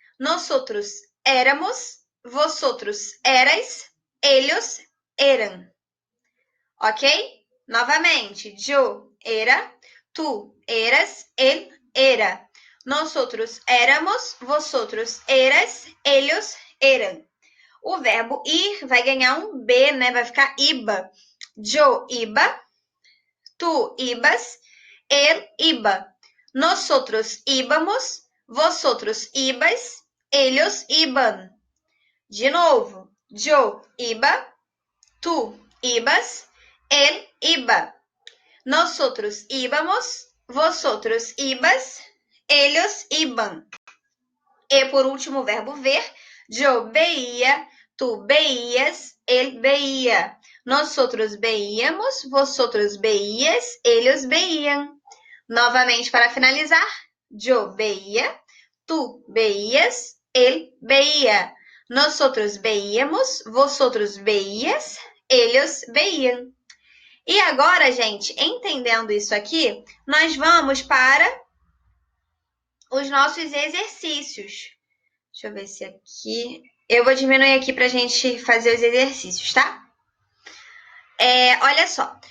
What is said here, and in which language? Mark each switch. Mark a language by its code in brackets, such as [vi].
[es] Nosotros éramos, vosotros erais, ellos eran. Ok? [pt] Novamente, [es] yo era, tú eras, él era. Nosotros éramos, vosotros eras, ellos eran. [pt] O verbo ir vai ganhar um B, né? Vai ficar [es] iba. Yo iba, tú ibas, él iba. Nosotros íbamos, vosotros ibas, ellos iban. [pt] De novo, [es] yo iba, tú ibas, él iba. Nosotros íbamos, vosotros ibas, ellos iban. [pt] E por último, o verbo ver. [es] Yo veía, tú veías, él veía. Nosotros veíamos, vosotros veías, ellos veían. [pt] Novamente, para finalizar. [es] Yo veía, tú veías, él veía. Nosotros veíamos, vosotros veías, ellos veían. [pt] E agora, gente, entendendo isso aqui, nós vamos para os nossos exercícios. Deixa eu ver se aqui... Eu vou diminuir aqui para a gente fazer os exercícios, tá? Olha só.